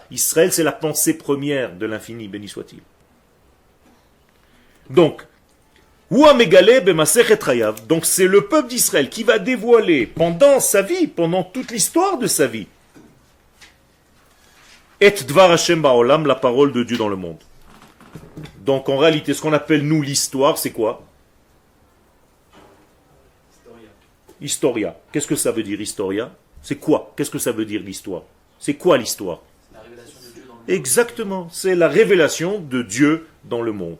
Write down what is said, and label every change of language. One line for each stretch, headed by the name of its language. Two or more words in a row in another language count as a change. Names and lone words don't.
French: Israël, c'est la pensée première de l'infini, béni soit-il. Donc, donc c'est le peuple d'Israël qui va dévoiler pendant sa vie, pendant toute l'histoire de sa vie, et
Hebrew: דבר השם בעולם,
French: la parole de Dieu dans le monde. Donc en réalité, ce qu'on appelle nous l'histoire, c'est quoi? Historia. Qu'est-ce que ça veut dire, historia? C'est quoi? Qu'est-ce que ça veut dire, l'histoire? C'est quoi l'histoire? La révélation de Dieu dans le monde. Exactement, c'est la révélation de Dieu dans le monde.